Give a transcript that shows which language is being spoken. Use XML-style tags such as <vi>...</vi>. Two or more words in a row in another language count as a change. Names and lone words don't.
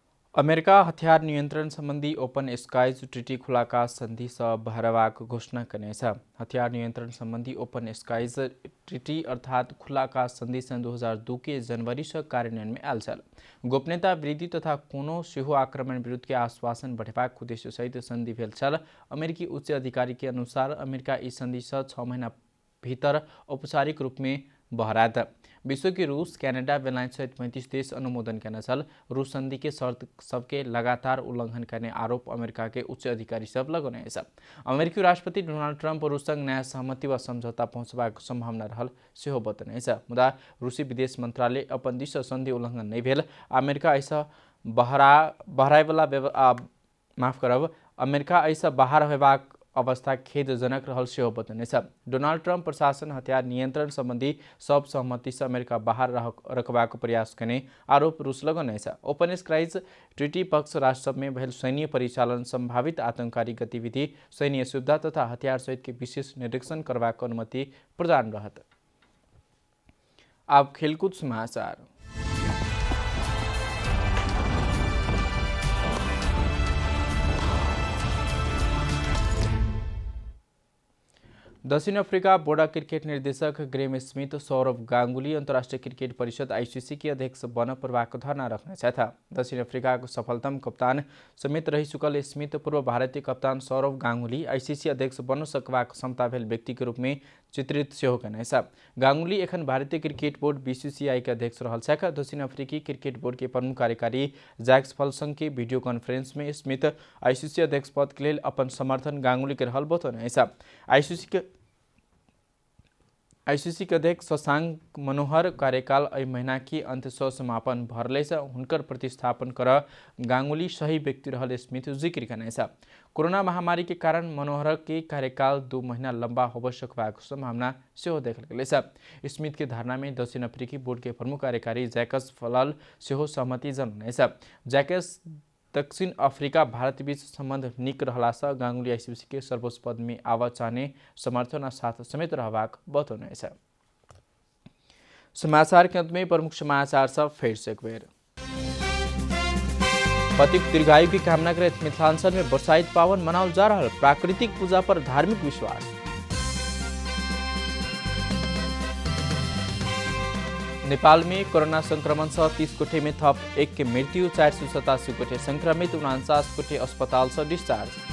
<mai>अमेरिका हथियार नियन्त्रण सम्बन्धी ओपन स्काइज ट्रिटी खुलाका सन्धि सँ बहरबाक घोषणा कनेछ। हथियार नियन्त्रण सम्बन्धी ओपन स्काइज ट्रिटी अर्थात खुलाका सन्धि सन् 2002 के जनवरी से कार्यान्वयन में आयल छल। गोपनीयता वृद्धि तथा कोनो सेहो आक्रमण विरुद्ध के आश्वासन बढ़ेबाक उद्देश्य सहित सन्धि भेल छल। अमेरिकी उच्च अधिकारी के अनुसार अमेरिका इस सन्धि से 6 महीना भीतर औपचारिक रूप में बहरात। विश्व के रूस, कनाडा, बेलायत सहित 35 देश अनुमोदन करने छल। रूस संधि के शर्त सबके लगातार उल्लंघन करने आरोप अमेरिका के उच्च अधिकारी सब लगौने छ। अमेरिकी राष्ट्रपति डोनाल्ड ट्रम्प रूस संग नयाँ सहमति वा सम्झौता पहुँचबाक सम्भावना रहल सेहो बतने छ। मुदा रूसी विदेश मन्त्रालय अपन दिस सन्धि उल्लंघन नहीं भेल। अमेरिका ऐसा अमेरिका ऐसा बाहर होबाक अवस्था खेदजनक रहल सेहो बतने छ। डोनाल्ड ट्रम्प प्रशासन हथियार नियन्त्रण सम्बन्धी सब सहमति से अमेरिका बाहर रखबाक प्रयास करने आरोप रूस लगौने छ। ओपन स्काइज ट्रिटी पक्ष राष्ट्र में भेल सैन्य परिचालन, संभावित आतंककारी गतिविधि, सैन्य सुविधा तथा हथियार सहित के विशेष निरीक्षण करबाक अनुमति प्रदान रहत। अब खेलकूद समाचार। दक्षिण अफ्रीका बोर्ड क्रिकेट निर्देशक ग्रेम स्मिथ सौरभ गांगुली अंतर्राष्ट्रीय क्रिकेट परिषद आईसीसी के अध्यक्ष बन प्रभाक धारणा रखने था। दक्षिण अफ्रीका को सफलतम कप्तान समेत रही चुकल स्मिथ पूर्व भारतीय कप्तान सौरभ गांगुली आईसीसी अध्यक्ष बन सकबाक क्षमता भेल व्यक्ति के रूप में चित्रित सेहो करने छ। गांगुली एखन भारतीय क्रिकेट बोर्ड बीसीसीआई के अध्यक्ष रहल छक। दक्षिण अफ्रीकी क्रिकेट बोर्ड के प्रमुख कार्यकारी जैक्स फलसंग के वीडियो कॉन्फ्रेंस में स्मिथ आईसीसी अध्यक्ष पद के लिए अपन समर्थन गांगुली के रहल बतौने छ। आईसीसी के अध्यक्ष शशांक मनोहर कार्यकाल एहि महीना की अंत से समापन भरले से हुनकर प्रतिस्थापन कर गांगुली सही व्यक्ति रहल स्मिथ जिक्र करने छ। कोरोना महामारी के कारण मनोहर के कार्यकाल 2 महीना लंबा हो सकबाक संभावना सेहो देखल गेल छ। स्मिथ के धारणा में दक्षिण अफ्रीकी बोर्ड के प्रमुख कार्यकारी जैकस फलल सेहो सहमति जनाउने छ। जैकस दक्षिण अफ्रीका भारत बीच संबंध निक रहला से गांगुली आईसीसी के सर्वोच्च पद में आवा चाहने समर्थन साथ समेत रहबाक बतौने छ। समाचार के अंत में प्रमुख समाचार सब फिर से एक बेर। पतिक दीर्घायु की कामना कर मिथिलांचल में बरसाइत पावन मनाओल जा रहा। प्राकृतिक पूजा पर धार्मिक विश्वास। नेपाल में कोरोना संक्रमण से 30 कोठे में थप 1 के मृत्यु, 487 कोठे संक्रमित, 49 कोठे अस्पताल से डिस्चार्ज।</mai>